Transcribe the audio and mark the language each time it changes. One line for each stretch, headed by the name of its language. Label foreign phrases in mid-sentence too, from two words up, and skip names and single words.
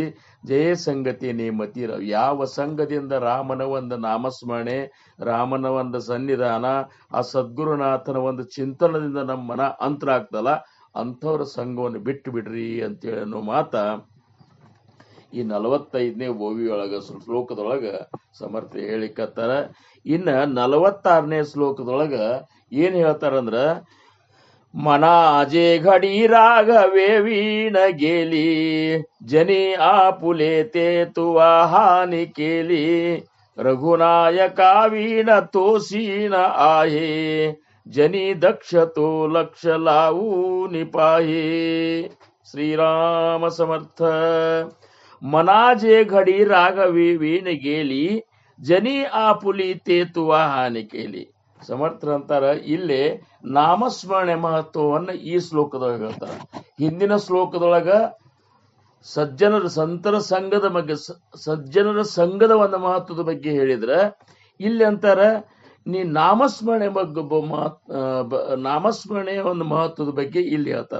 Kannada: ಜಯ ಸಂಗತಿ ನೇಮತಿ, ಯಾವ ಸಂಘದಿಂದ ರಾಮನ ಒಂದು ನಾಮಸ್ಮರಣೆ, ರಾಮನ ಒಂದು ಸನ್ನಿಧಾನ, ಆ ಸದ್ಗುರುನಾಥನ ಒಂದು ಚಿಂತನದಿಂದ ನಮ್ಮ ಮನ ಅಂತರ ಆಗ್ತಲ್ಲ, ಅಂಥವ್ರ ಸಂಘವನ್ನು ಬಿಟ್ಟು ಬಿಡ್ರಿ ಅಂತೇಳಿ ಅನ್ನೋ ಮಾತ ಈ 45ನೇ ಓವಿಯೊಳಗ ಶ್ಲೋಕದೊಳಗ ಸಮರ್ಥ ಹೇಳಿಕತ್ತಾರ. ಇನ್ನ 46ನೇ ಶ್ಲೋಕದೊಳಗ ಏನ್ ಹೇಳ್ತಾರಂದ್ರ,
Marathi: मनाजे घडी राघवे वीण गेली, जनी आपुले ते तुवा हानी केली, रघुनायका वीण तोसीन आहे, जनी दक्ष तो लक्ष लावून पाहे. श्रीराम समर्थ. मनाजे घडी राघवे वीण गेली, जनी आपुली ते तुवा हानी केली.
Kannada: ಸಮರ್ಥರ ಅಂತಾರ ಇಲ್ಲಿ ನಾಮಸ್ಮರಣೆ ಮಹತ್ವವನ್ನು ಈ ಶ್ಲೋಕದೊಳಗೆ ಹೇಳ್ತಾರ. ಹಿಂದಿನ ಶ್ಲೋಕದೊಳಗ ಸಂತರ ಸಜ್ಜನರ ಸಂಘದ ಒಂದು ಮಹತ್ವದ ಬಗ್ಗೆ ಹೇಳಿದ್ರೆ, ಇಲ್ಲಿ ಅಂತಾರ ನೀ ನಾಮಸ್ಮರಣೆಯ ಒಂದು ಮಹತ್ವದ ಬಗ್ಗೆ ಇಲ್ಲಿ ಹೇಳ್ತಾರ.